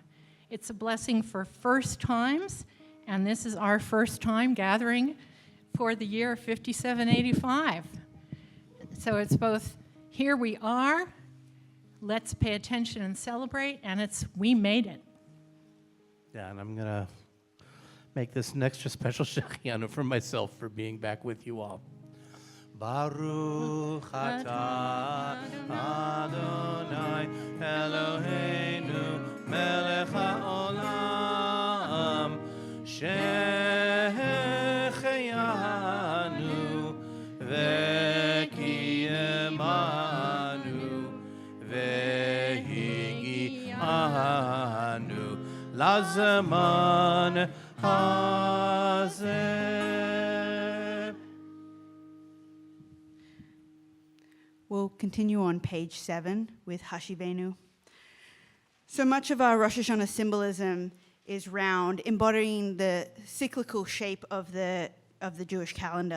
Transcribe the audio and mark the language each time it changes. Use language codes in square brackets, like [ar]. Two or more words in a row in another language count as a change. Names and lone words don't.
[en] It's a blessing for first times, and this is our first time gathering for the year 5785. So it's both here we are, let's pay attention and celebrate, and it's we made it. Yeah, and I'm going to make this an extra special Shechianu for myself for being back with you all. [he] ברוך אתה אדוני אלוהינו מלך העולם שהחיינו וקיימנו והגיענו לזמן הזה. [en] We'll continue on page 7 with Hashivenu. So much of our Rosh Hashanah symbolism is round, embodying the cyclical shape of the Jewish calendar.